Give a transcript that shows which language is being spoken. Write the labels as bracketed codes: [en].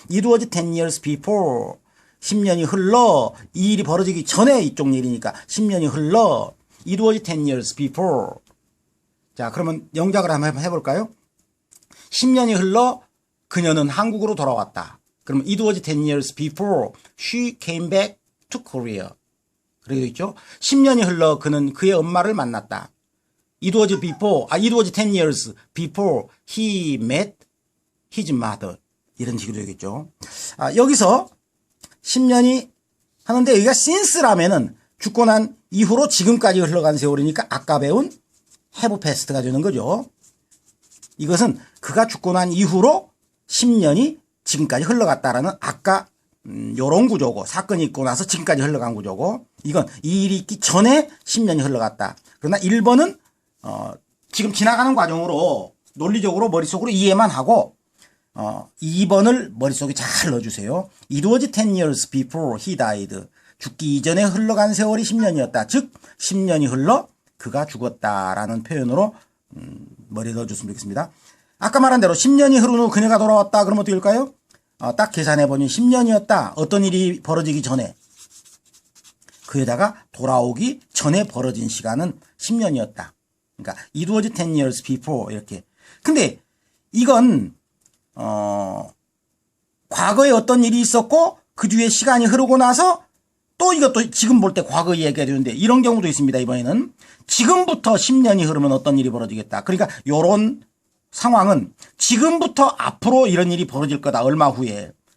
[en] it was 10 years before [ko] 10년이 흘러 이 일이 벌어지기 전에 이쪽 일이니까 10년이 흘러 it was 10 years before. 자, 그러면 영작을 한번 해볼까요? 10년이 흘러 그녀는 한국으로 돌아왔다. [en] 그러면 it was 10 years before she came back to Korea. [ko] 그러고 있죠. 10년이 흘러 그는 그의 엄마를 만났다. [en] It was 10 years before he met his mother. [ko] 이런 식으로 되겠죠. 여기서 10년이 하는데 여기가 since라면은 죽고 난 이후로 지금까지 흘러간 세월이니까 아까 배운 have past가 되는 거죠. 이것은 그가 죽고 난 이후로 10년이 지금까지 흘러갔다라는 아까 요런 구조고 사건이 있고 나서 지금까지 흘러간 구조고 이건 이 일이 있기 전에 10년이 흘러갔다. 그러나 1번은 지금 지나가는 과정으로 논리적으로 머릿속으로 이해만 하고 2번을 머릿속에 잘 넣어주세요. [en] It was 10 years before he died. [ko] 죽기 이전에 흘러간 세월이 10년이었다. 즉 10년이 흘러 그가 죽었다라는 표현으로 머리에 넣어줬으면 좋겠습니다. 아까 말한 대로 10년이 흐른 후 그녀가 돌아왔다. 그럼 어떻게 할까요? 딱 계산해보니 10년이었다. 어떤 일이 벌어지기 전에. 그 여자가 돌아오기 전에 벌어진 시간은 10년이었다. [en] 그러니까 it was 10 years before 이렇게. [ko] 근데 이건 과거에 어떤 일이 있었고 그 뒤에 시간이 흐르고 나서 또 이것도 지금 볼 때 과거 얘기가 되는데 이런 경우도 있습니다. 이번에는 지금부터 10년이 흐르면 어떤 일이 벌어지겠다. 그러니까 요런 상황은 지금부터 앞으로 이런 일이 벌어질 거다. 얼마 후에.